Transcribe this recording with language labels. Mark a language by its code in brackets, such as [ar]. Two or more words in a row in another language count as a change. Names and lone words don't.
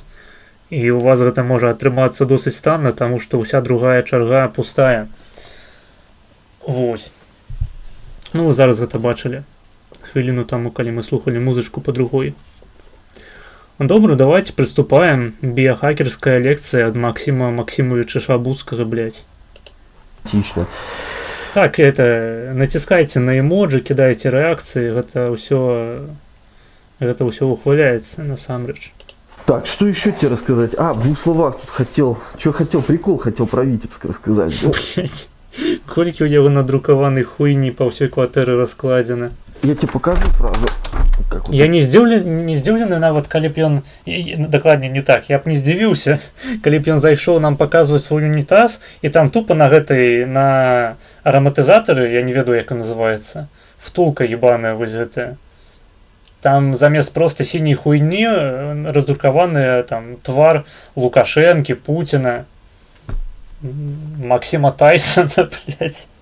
[be] І у вас гэта можа атрымацца досыць танна, таму што ўся другая чарга пустая. Вось. Ну, вы зараз гэта бачылі. Хвіліну таму, калі мы слухалі музычку па другой. Добра, [ru] давайте приступаем. [be] Біяхакерская лекцыя ад Максіма Максімовича Шабуцкага, блядь. [ru] Отлично. Так, это, [be] націскайце на эмоджи, кидайце рэакцыі, гэта ўсё ухваляецца, насамрэч. [ru] Так, что еще тебе рассказать? В 2 словах тут прикол хотел про Витебск рассказать. Блять, [be] колькі ў яго надрукаванай хуйні па ўсёй кватэры раскладзена. [ru] Я тебе покажу сразу. [be] Я не здзіўлены нават, калі б ён, дакладней не так, я б не здзівіўся, калі б ён зайшоў нам паказваць свой унітаз, і там тупа на араматызатары, я не ведаю, як ён называецца, втулка ебаная вось гэтая. Там замест просто сіняй хуйні раздрукаваны там твар Лукашэнкі, Пуціна, Максима Тайсона, блядь.